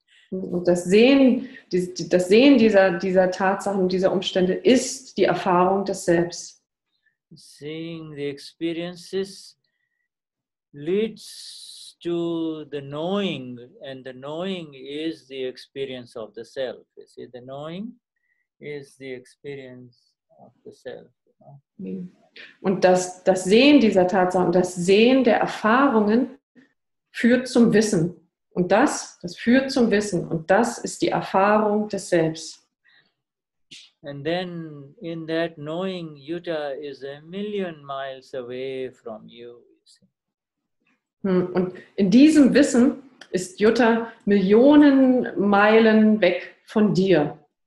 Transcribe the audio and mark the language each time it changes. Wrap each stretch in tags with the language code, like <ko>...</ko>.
<de>Und das Sehen dieser Tatsachen, dieser Umstände ist die Erfahrung des Selbst.</de> <en>Seeing the experiences leads to the knowing, and the knowing is the experience of the self. You see, the knowing is the experience of the self. You know?</en> <de>Und das Sehen dieser Tatsachen, das Sehen der Erfahrungen führt zum Wissen. Und das führt zum Wissen. Und das ist die Erfahrung des Selbst.</de> <en>And then in that knowing, Yuta is 1,000,000 miles away from you.</en> <de>Und in diesem Wissen ist Yuta Millionen Meilen weg von dir.</de>